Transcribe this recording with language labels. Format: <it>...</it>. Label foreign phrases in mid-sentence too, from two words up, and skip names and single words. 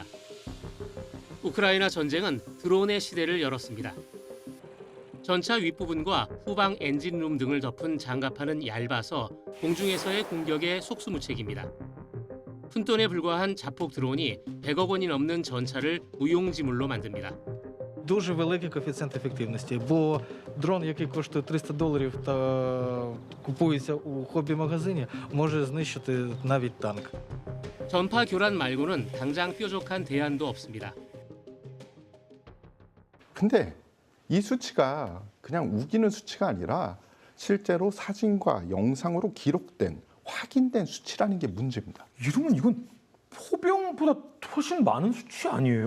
<ko>우크라이나 전쟁은 드론의 시대를 열었습니다. 전차 윗부분과 후방 엔진룸 등을 덮은 장갑판은 얇아서 공중에서의 공격에 속수무책입니다. 푼돈에 불과한 자폭 드론이 100억 원이 넘는 전차를 무용지물로 만듭니다.</ko> <uk>Дуже великий коефіцієнт ефективності, бо дрон, який коштує $300 та купується у хобі-магазині, може знищити навіть танк.</uk> <ko>전파 교란 말고는 당장 뾰족한 대안도 없습니다. 근데 이 수치가 그냥 우기는 수치가 아니라 실제로 사진과 영상으로 기록된 확인된 수치라는 게 문제입니다. 이러면 이건 포병보다 훨씬 많은 수치 아니에요?</ko>